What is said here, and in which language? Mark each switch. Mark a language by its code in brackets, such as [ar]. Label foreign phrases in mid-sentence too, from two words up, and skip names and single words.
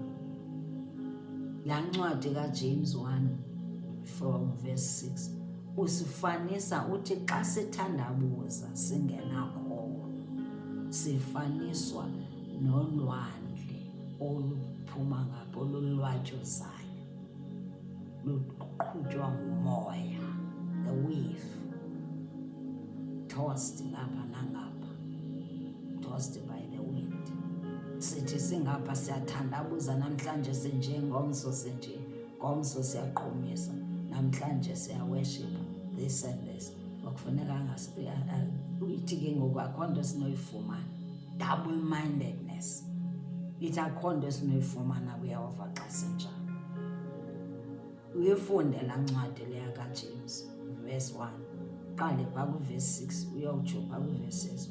[xh] Laa ncwadi kaJames 1 [en] from verse 6 [xh] usifanisa, uthi xa sithandabuza singenakholo sifaniswa nolwandle oluphuma ngapha, olulwatyuzayo, luqhutywa ngumoya, [en] the wave, tossed [xh] ngapha nangapha, [en] tossed by the wind. [xh] Sithi singapha siyathandabuza, namhlanje sinje, ngomso sinje, ngomso siyaqhumisa, namhlanje siyaworshipa, [en] this and this. [xh] Okufuneka ithi ke ngoku akho nto sinoyifumana, double-mindedness. Ithi akho nto sinoyifumana kuyehova xa sinjalo. Uyifunde laa ncwadi leya kaJames verse 1, qale phaa kwivesi 6 uyawutsho phaa kwivesi 8.